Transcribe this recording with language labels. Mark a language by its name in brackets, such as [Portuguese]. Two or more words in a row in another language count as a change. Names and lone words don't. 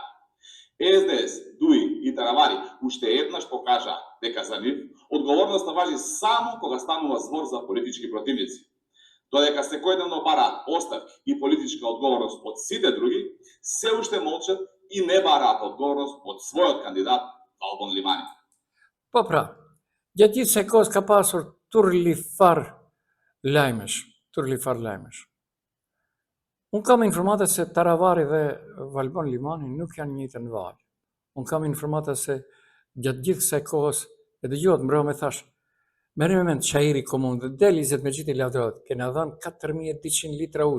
[Macedonian] СДС, Дуи и Таравари уште еднаш покажа дека за нив одговорноста важи само кога станува збор за политички противници. Додека секојдневно бараат оставки и политичка одговорност од сите други, се уште молчат и не бараат одговорност од својот кандидат Валбон Лимани. [Albanian] Po pra, gjatë gjithë se kohës ka pasur turlifar lajmesh. Unë kam informata se Taravari dhe Valbon Limani nuk janë njëjtën valë. Unë kam informata se gjatë gjithë kësaj kohës, e dëgjohet mbrëmë me thash, merri me mend Çajiri komunë dhe del Izet Mexhiti lavdërohet, kena dhënë 4200 litra ujë.